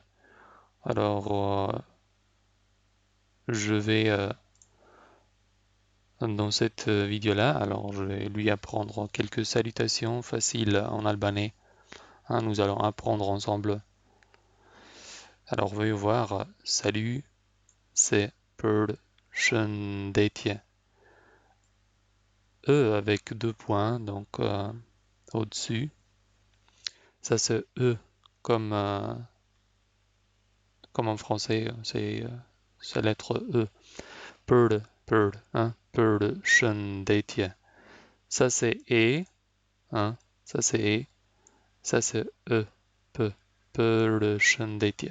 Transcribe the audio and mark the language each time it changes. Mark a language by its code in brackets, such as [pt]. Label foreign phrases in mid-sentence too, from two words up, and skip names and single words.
[fr] Alors, je vais dans cette vidéo-là, alors je vais lui apprendre quelques salutations faciles en albanais. Hein, nous allons apprendre ensemble. Alors, veuillez voir, salut, c'est përshëndetje. E avec deux points, donc au-dessus. Ça c'est E comme, comme en français, c'est la lettre E. Hein, përshëndetje. Ça c'est E, hein, ça c'est E, ça c'est E, P, përshëndetje.